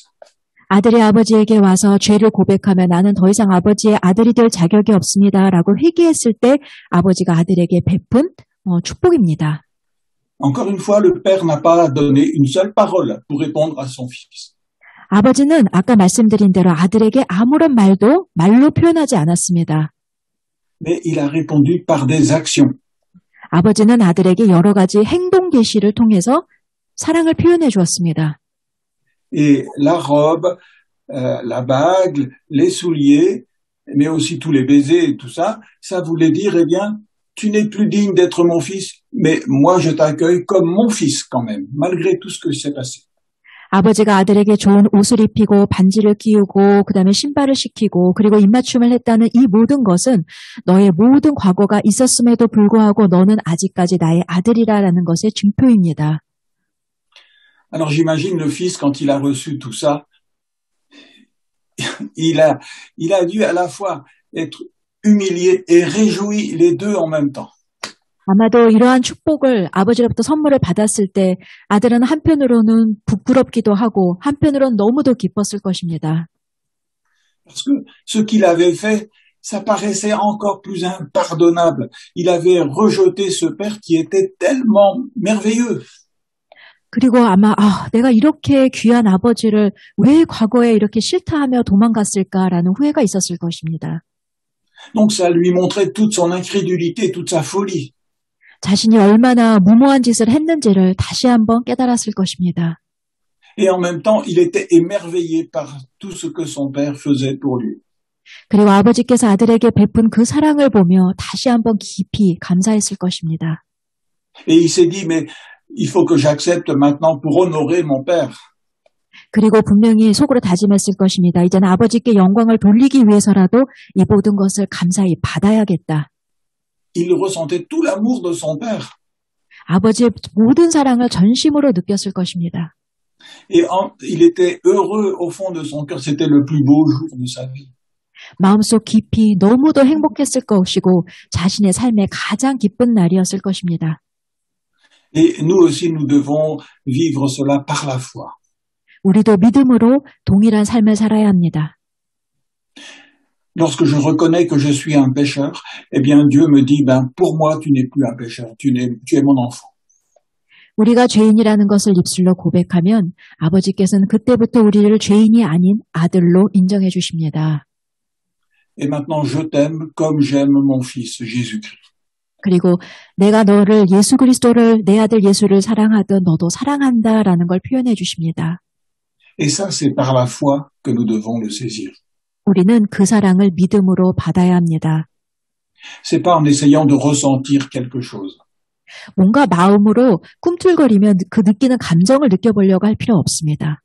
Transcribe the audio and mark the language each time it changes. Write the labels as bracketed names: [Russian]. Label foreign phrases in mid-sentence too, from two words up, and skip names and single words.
[Korean] 아들이 아버지에게 와서 죄를 고백하며 나는 더 이상 아버지의 아들이 될 자격이 없습니다라고 회개했을 때 아버지가 아들에게 베푼 축복입니다. [French] Encore une fois, le Père n'a pas donné une seule parole pour répondre à son fils. [Korean] 아버지는 아까 말씀드린 대로 아들에게 아무런 말로 표현하지 않았습니다. [French] Mais il a répondu par des actions. [Korean] 아버지는 아들에게 여러 가지 행동 계시를 통해서 사랑을 표현해 주었습니다. [French] Et la robe, la bague, les souliers, mais aussi tous les baisers et tout ça, ça voulait dire, eh bien, tu n'es plus digne d'être mon fils, mais moi je t'accueille comme mon fils quand même, malgré tout ce que s'est passé. [Korean] 아버지가 아들에게 좋은 옷을 입히고 반지를 끼우고 그다음에 신발을 시키고 그리고 입맞춤을 했다는 이 모든 것은 너의 모든 과거가 있었음에도 불구하고 너는 아직까지 나의 아들이라는 것의 증표입니다. [French] Alors j'imagine le fils quand il a reçu tout ça, il a dû à la fois être humilié et réjoui les deux en même temps. [Korean] 아마도 이러한 축복을 아버지로부터 선물을 받았을 때 아들은 한편으로는 부끄럽기도 하고 한편으로는 너무도 기뻤을 것입니다. [French] Parce que ce qu'il avait fait, ça paraissait encore plus impardonnable. Il avait rejeté ce père qui était tellement merveilleux. [Korean] 그리고 아마 내가 이렇게 귀한 아버지를 왜 과거에 이렇게 싫다하며 도망갔을까라는 후회가 있었을 것입니다. [French] Donc ça lui montrait toute son incrédulité, toute sa folie. [Korean] 자신이 얼마나 무모한 짓을 했는지를 다시 한번 깨달았을 것입니다. [French] Et en même temps, il était émerveillé par tout ce que son père faisait pour lui. [Korean] 그리고 아버지께서 아들에게 베푼 그 사랑을 보며 다시 한번 깊이 감사했을 것입니다. [French] Et il s'est dit, mais il faut que j'accepte maintenant pour honorer mon père. [Korean] 그리고 분명히 속으로 다짐했을 것입니다. 이제는 아버지께 영광을 돌리기 위해서라도 이 모든 것을 감사히 받아야겠다. [French] Il ressentait tout l'amour de son père. [Korean] 아버지의 모든 사랑을 전심으로 느꼈을 것입니다. [French] Et il était heureux au fond de son cœur. C'était le plus beau jour de sa vie. [Korean] 마음속 깊이 너무도 행복했을 것이고 자신의 삶의 가장 기쁜 날이었을 것입니다. [French] Et nous aussi, nous devons vivre cela par la foi. [Korean] 우리도 믿음으로 동일한 삶을 살아야 합니다. [French] Lorsque je reconnais que je suis un pécheur, eh bien Dieu me dit, pour moi tu n'es plus un pécheur, tu es mon enfant. [Korean] 우리가 죄인이라는 것을 입술로 고백하면 아버지께서는 그때부터 우리를 죄인이 아닌 아들로 인정해 주십니다. [French] Et maintenant je t'aime comme j'aime mon fils Jésus-Christ. [Korean] 그리고 내가 너를 예수 그리스도를 내 아들 예수를 사랑하듯 너도 사랑한다라는 걸 표현해 주십니다. [French] Et ça c'est par la foi que nous devons le saisir. [Korean] 우리는 그 사랑을 믿음으로 받아야 합니다. [French] C'est pas en essayant de ressentir quelque chose. [Korean] 뭔가 마음으로 꿈틀거리며 그 느끼는 감정을 느껴보려고 할 필요 없습니다.